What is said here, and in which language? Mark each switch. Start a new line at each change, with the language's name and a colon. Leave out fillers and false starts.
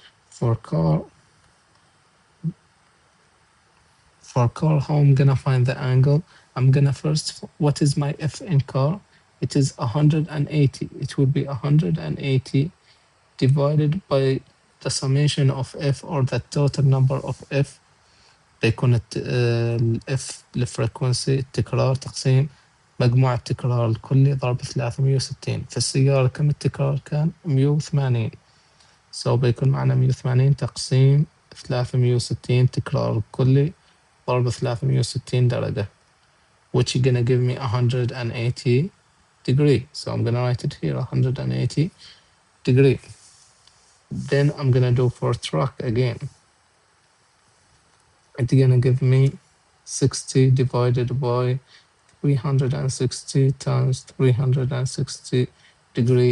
English: For car, how I'm gonna find the angle? I'm gonna first, what is my f in car? It is 180. It will be 180 divided by the summation of f, or the total number of f.
Arabic: بيكون الاف الفريكونسي التكرار تقسيم مجموع التكرار الكلي ضرب 360. في السيارة كم التكرار كان؟ 180. بيكون معنا 180 تقسيم 360 تكرار الكلي ضرب 360 درجة,
English: which is gonna give me 180 degree. So I'm gonna write it here, 180 degree. Then I'm gonna do for truck again. It's gonna give me 60 divided by 360 times 360 degree.